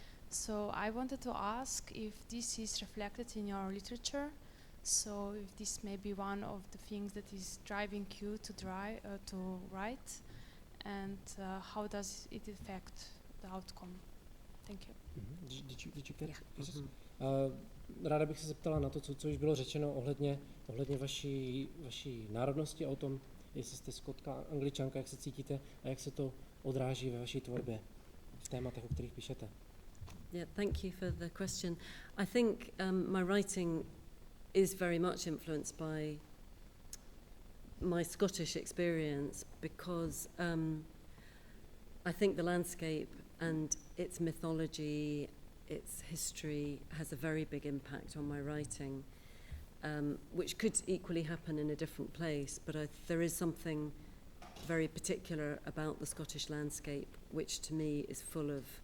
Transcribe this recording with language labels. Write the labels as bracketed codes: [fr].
[en] So I wanted to ask if this is reflected in your literature. So if this may be one of the things that is driving you to write, and how does it affect the outcome? Thank you. Did you get it? Yes. [cs] Ráda bych se zeptala na to, co už bylo řečeno ohledně vaší národnosti a o tom, jestli jste Skotka, Angličanka, jak se cítíte a jak se to odráží ve vaší tvorbě v tématech, o kterých píšete. [en] Yeah, thank you for the question. I think my writing is very much influenced by my Scottish experience because I think the landscape and its mythology, its history has a very big impact on my writing, which could equally happen in a different place, but there is something very particular about the Scottish landscape, which to me is full of